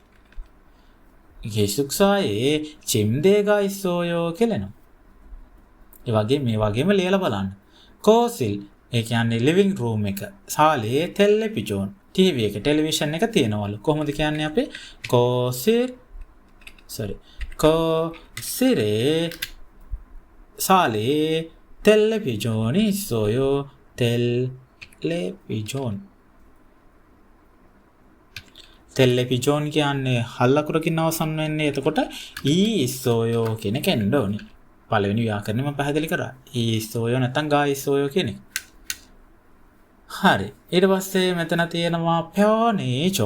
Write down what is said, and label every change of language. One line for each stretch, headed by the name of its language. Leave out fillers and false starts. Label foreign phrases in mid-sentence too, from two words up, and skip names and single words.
Korean: 기숙사에 침대가 있어요
Sinhala: කියලා එනවා. ඒ වගේ මේ වගේම ලියලා බලන්න. කෝසිල් ඒ කියන්නේ ලිවිං රූම් එක. සාලේ ටෙලිවිෂන් ටීවී එක ටෙලිවිෂන් එක තියෙනවලු. කොහොමද කියන්නේ අපි?
Korean: 거실에 살에 텔레비전이 있어요. 텔레비전.
Sinhala: ටෙලිවිජන් කියන්නේ හල්ලකුරකින් අවසන් වෙන්නේ. එතකොට ඊස්සෝයෝ කියන එක එන්න ඕනේ. පළවෙනි ව්‍යාකරණය මම පැහැදිලි කරා. ඊස්සෝයෝ නැත්නම් ගායිස්සෝයෝ කියන එක. හරි. ඊට පස්සේ මෙතන තියෙනවා පෙෝනේජම්.